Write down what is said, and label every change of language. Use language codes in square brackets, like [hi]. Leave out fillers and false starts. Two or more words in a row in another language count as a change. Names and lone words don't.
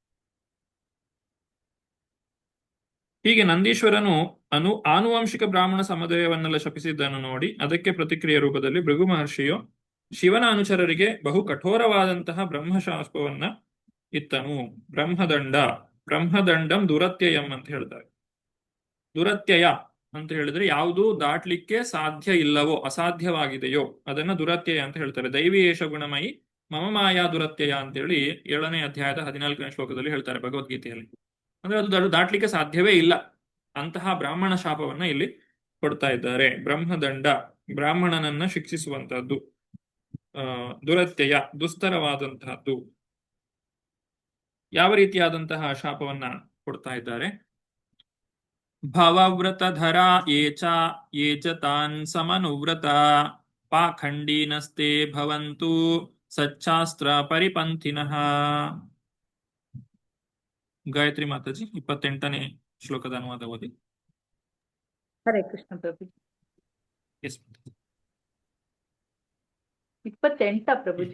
[kn] ಹೀಗೆ ನಂದೀಶ್ವರನು ಆನುವಂಶಿಕ ಬ್ರಾಹ್ಮಣ ಸಮುದಾಯವನ್ನೆಲ್ಲ ಶಪಿಸಿದ್ದನ್ನು ನೋಡಿ ಅದಕ್ಕೆ ಪ್ರತಿಕ್ರಿಯೆ ರೂಪದಲ್ಲಿ ಭೃಗು ಮಹರ್ಷಿಯು ಶಿವನ ಅನುಚರರಿಗೆ ಬಹು ಕಠೋರವಾದಂತಹ ಬ್ರಹ್ಮಶಾಪವನ್ನ ಇತ್ತನು. [sa] ಬ್ರಹ್ಮದಂಡಂ ದುರತ್ಯಯಂ [kn] ಅಂತ ಹೇಳ್ತಾರೆ. ದುರತ್ಯಯ ಅಂತ ಹೇಳಿದ್ರೆ ಯಾವುದು ದಾಟ್ಲಿಕ್ಕೆ ಸಾಧ್ಯ ಇಲ್ಲವೋ, ಅಸಾಧ್ಯವಾಗಿದೆಯೋ ಅದನ್ನ ದುರತ್ಯಯ ಅಂತ ಹೇಳ್ತಾರೆ. [sa] ದೈವಿ ಏಷ ಗುಣಮಯಿ ಮಮ ಮಾಯಾ ದುರತ್ಯಯ [kn] ಅಂತೇಳಿ 7ನೇ ಅಧ್ಯಾಯದ 14ನೇ ಶ್ಲೋಕದಲ್ಲಿ ಹೇಳ್ತಾರೆ ಭಗವದ್ಗೀತೆಯಲ್ಲಿ. ಅಂದ್ರೆ ಅದು ದಾಟ್ಲಿಕ್ಕೆ ಸಾಧ್ಯವೇ ಇಲ್ಲ ಅಂತಹ ಬ್ರಾಹ್ಮಣ ಶಾಪವನ್ನ ಇಲ್ಲಿ ಕೊಡ್ತಾ ಇದ್ದಾರೆ. ಬ್ರಹ್ಮದಂಡ, ಬ್ರಾಹ್ಮಣನನ್ನ ಶಿಕ್ಷಿಸುವಂತಹದ್ದು, ದುರತ್ಯಯ, ದುಸ್ತರವಾದಂತಹದ್ದು. ಯಾವ ರೀತಿಯಾದಂತಹ ಶಾಪವನ್ನ ಕೊಡ್ತಾ ಇದ್ದಾರೆ? [sa] ಭವವ್ರತಧರಾ ಯೇ ಚ ತಾನ್ ಸಮನುವ್ರತ ಪಾಖಂಡೀನಸ್ತೆ ಭವಂತು ಸಚ್ಚಾಸ್ತ್ರ ಪರಿಪಂಥಿನಃ. [kn] ಗಾಯತ್ರಿ ಮಾತಾಜಿ 28ನೇ ಶ್ಲೋಕದ ಅನುವಾದ ಓದಿ. ಹರೇ ಕೃಷ್ಣ ಪ್ರಭು. ಎಸ್ 28 ಪ್ರಭುಜಿ.